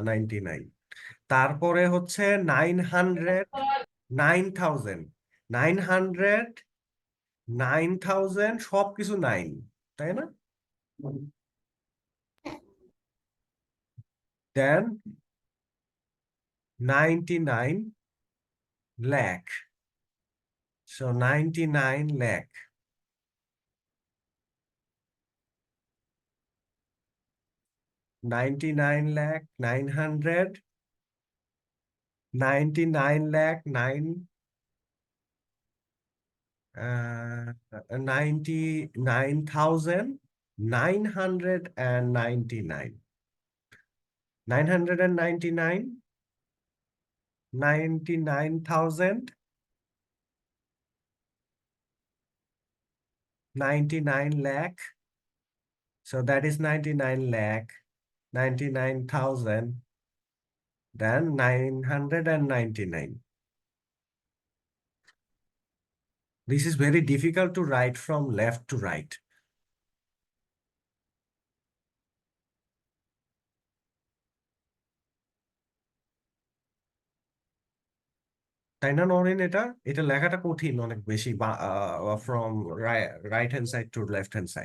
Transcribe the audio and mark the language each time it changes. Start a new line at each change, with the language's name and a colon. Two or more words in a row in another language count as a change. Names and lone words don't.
English: 99,
Bangla: তারপরে হচ্ছে 900, 9000, 900, 9000 সবকিছু 9, তাই না?
English: দেন 99 lakh, so 99 lakh, 99 lakh 900, 99 lakh 99,999, 999, 99,000, 99 lakh, so that is 99 lakh, 99,000, then 999. This is very difficult to write from left to right.
Bangla: তাই না নরেন? এটা এটা লেখাটা কঠিন অনেক বেশি,
English: from right hand side to left hand side.